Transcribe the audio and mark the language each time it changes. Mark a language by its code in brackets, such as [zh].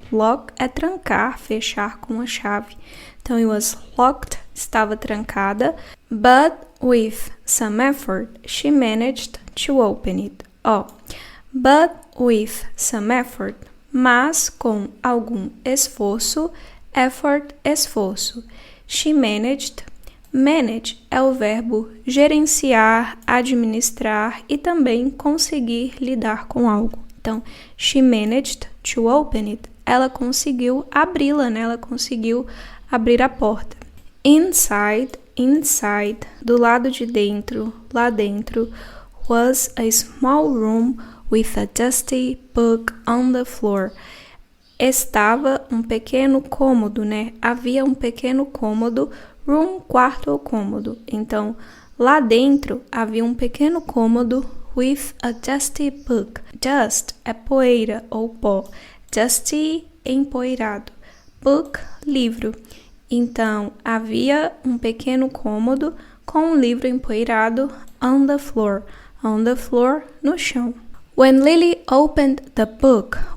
[pt] Lock é trancar, fechar com a chave. [en] Então, it was locked, [pt] estava trancada. [en] But with some effort, she managed to open it. But with some effort, [pt] mas com algum esforço, esforço. [en] She managed, [pt] manage é o verbo gerenciar, administrar e também conseguir lidar com algo. [en] Então, she managed to open it. [pt] Ela conseguiu abri-la, né? Ela conseguiu abrir a porta. [en] Inside, [pt] do lado de dentro, lá dentro, [en] was a small room with a dusty book on the floor. [pt] Estava um pequeno cômodo, né? Havia um pequeno cômodo, room, quarto ou cômodo. Então, lá dentro havia um pequeno cômodo [en] with a dusty book. [pt] Dust é poeira ou pó. Dusty, empoeirado. Book, livro. Então, havia um pequeno cômodo com um livro empoeirado [en] on the floor. On the floor, [pt] no chão. [en] When Lily opened the book.